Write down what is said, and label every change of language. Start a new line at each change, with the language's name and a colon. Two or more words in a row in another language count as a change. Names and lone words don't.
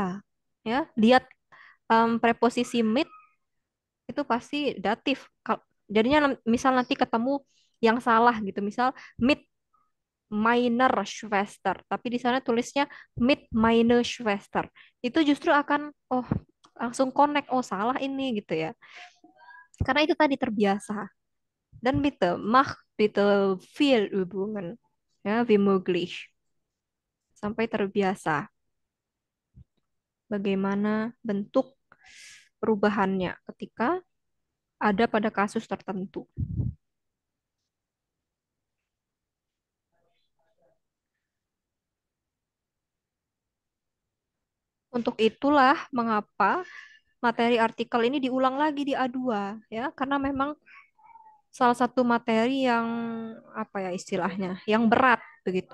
Indonesian: Ya, lihat preposisi mit itu pasti datif. Jadinya misal nanti ketemu yang salah gitu, misal
German: mit meiner Schwester,
Indonesian: tapi di sana tulisnya
German: mit meine Schwester.
Indonesian: Itu justru akan oh langsung connect, oh salah ini gitu ya. Karena itu tadi terbiasa.
German: Dan bitte mach bitte viel Übungen, ya wie möglich,
Indonesian: sampai terbiasa bagaimana bentuk perubahannya ketika ada pada kasus tertentu. Untuk itulah mengapa materi artikel ini diulang lagi di A2 ya, karena memang salah satu materi yang apa ya istilahnya, yang berat begitu.